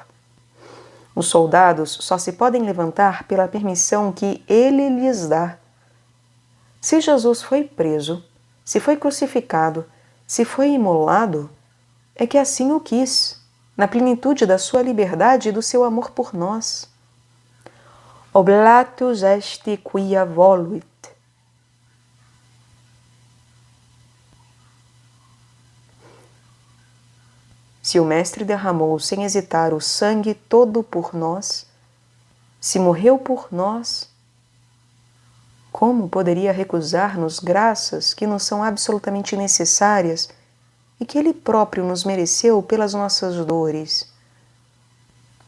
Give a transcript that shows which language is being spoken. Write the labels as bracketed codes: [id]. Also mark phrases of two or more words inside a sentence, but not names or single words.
[pt] Os soldados só se podem levantar pela permissão que ele lhes dá. Se Jesus foi preso, se foi crucificado, se foi imolado, é que assim o quis, na plenitude da sua liberdade e do seu amor por nós. [la] Oblatus est quia voluit. [pt] Se o Mestre derramou sem hesitar o sangue todo por nós, se morreu por nós, como poderia recusar-nos graças que nos são absolutamente necessárias e que Ele próprio nos mereceu pelas nossas dores?